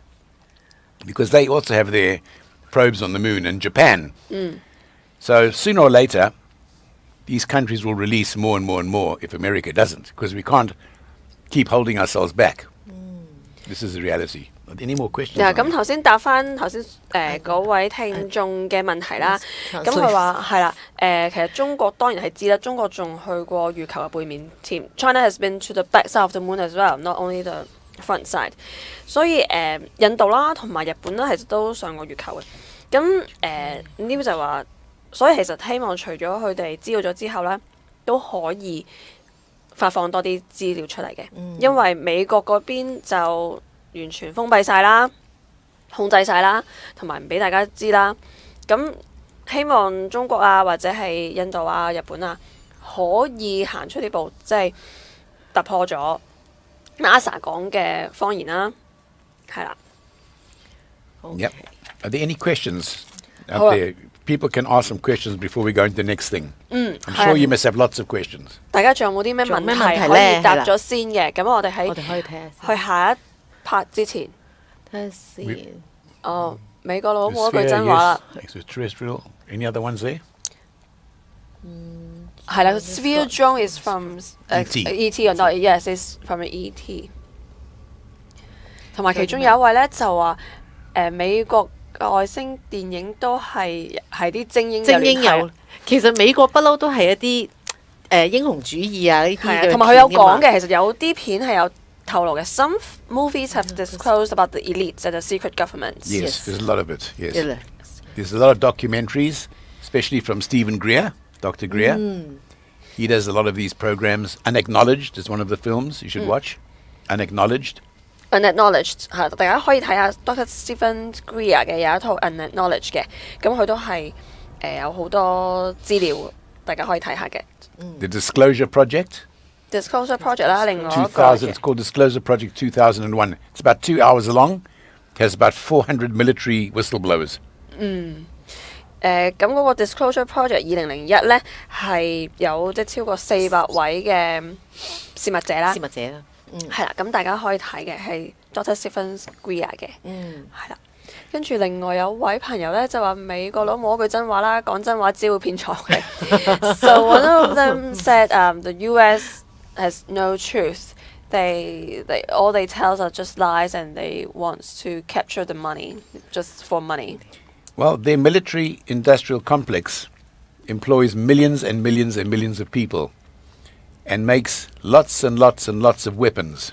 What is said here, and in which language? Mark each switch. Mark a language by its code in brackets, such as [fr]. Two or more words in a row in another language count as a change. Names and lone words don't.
[en] Because they also have their probes on the moon, and Japan. So sooner or later, these countries will release more and more and more if America doesn't, because we can't keep holding ourselves back. This is the reality. Any more questions? [yue] 咁頭先答翻頭先嗰位聽眾嘅問題啦。咁佢話係啦，其實中國當然係知啦，中國仲去過月球嘅背面添。 [en] China has been to the back side of the moon as well, not only the front side。 [yue] 所以印度啦同埋日本啦，其實都上過月球嘅。咁呢就話，所以其實希望除咗佢哋知道咗之後咧，都可以發放多啲資料出嚟嘅，因為美國嗰邊就完全封閉晒啦，控制晒啦，同埋唔俾大家知啦。咁希望中國啊，或者係印度啊、日本啊，可以行出呢步，即係突破咗 NASA 講嘅謊言啦。係啦。 [en] Yep. Are there any questions out there? People can ask some questions before we go into the next thing. I'm sure you must have lots of questions. [yue] 大家仲有冇啲咩問題可以答咗先嘅？咁我哋可以睇下去下一 part 之前，睇下先。美國佬冇一句真話啦。 [en] Extraterrestrial. Any other ones there? 係啦 ，Sphere drone is from ET or not? Yes, it's from ET。 [yue] 同埋其中有一位咧就話美國外星電影都係啲精英有，其實美國不嬲都係一啲英雄主義啊呢啲嘅，同埋佢有講嘅，其實有啲片係有透露嘅。 [en] Some movies have disclosed about the elites and the secret governments. Yes, there's a lot of it. Yes, there's a lot of documentaries, especially from Stephen Greer, Dr. Greer. He does a lot of these programs. Unacknowledged is one of the films you should watch. [yue] Unacknowledged 係大家可以睇下 Dr. Stephen Greer 嘅有一套 Unacknowledged 嘅，咁佢都係有好多資料，大家可以睇下嘅。 [en] The Disclosure Project. [yue] Disclosure Project 啦，另外一個 [en] It's called Disclosure Project 2001. It's about 2 hours long. It has about 400 military whistleblowers. [yue] 咁嗰個 Disclosure Project 2001咧係有超過400位嘅泄密者啦。係啦，咁大家可以睇嘅係 Dr. Stephen Greer 嘅，係啦。跟住另外有位朋友咧就話美國佬冇一句真話啦，講真話只會騙財嘅。 [en] So one of them said, the U.S. has no truth. They all they tell us are just lies, and they want to capture the money just for money. Well, their military industrial complex employs millions and millions and millions of people, and makes lots and lots and lots of weapons.